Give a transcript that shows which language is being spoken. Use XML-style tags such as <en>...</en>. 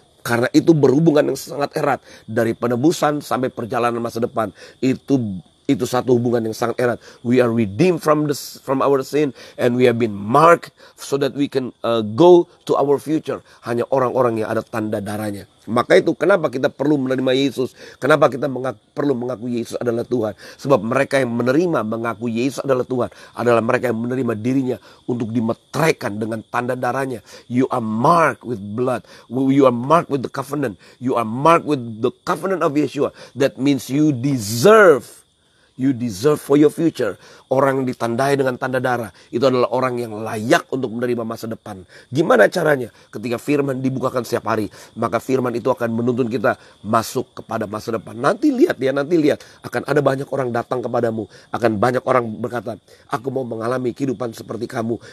<id>Karena itu berhubungan yang sangat erat dari penebusan sampai perjalanan masa depan. Itu satu hubungan yang sangat erat.</id> <en>We are redeemed from our sin, and we have been marked so that we can go to our future.</en> <id>Hanya orang-orang yang ada tanda darahnya. Maka itu kenapa kita perlu menerima Yesus. Kenapa kita perlu mengakui Yesus adalah Tuhan. Sebab mereka yang menerima mengaku Yesus adalah Tuhan adalah mereka yang menerima dirinya untuk dimeteraikan dengan tanda darahnya.</id> <en>You are marked with blood. You are marked with the covenant. You are marked with the covenant of Yeshua. That means you deserve for your future.</en> <id>Orang yang ditandai dengan tanda darah itu adalah orang yang layak untuk menerima masa depan. Gimana caranya? Ketika firman dibukakan setiap hari, maka firman itu akan menuntun kita masuk kepada masa depan. Nanti lihat akan ada banyak orang datang kepadamu. Akan banyak orang berkata, aku mau mengalami kehidupan seperti kamu.</id>